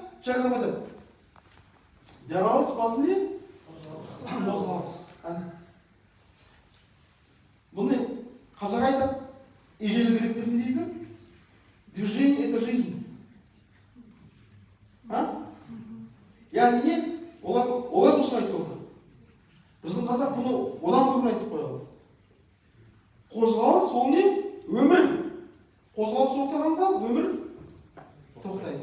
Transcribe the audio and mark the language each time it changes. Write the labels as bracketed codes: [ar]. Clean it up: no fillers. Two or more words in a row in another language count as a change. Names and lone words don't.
[kk] шақырмады. Жаралыс басы не? Қозғалыс. Бұны қазақ айтады. Ежелгі гректер не дейді? [ru] Движение – это жизнь. [kk] Яғни не? Олар осыны айтып отыр. Біздің қазақ бұны одан көрін айтып қойған. Қозғалыс ол не? Өмір. Қозғалыс тоқтағанда өмір тоқтайды.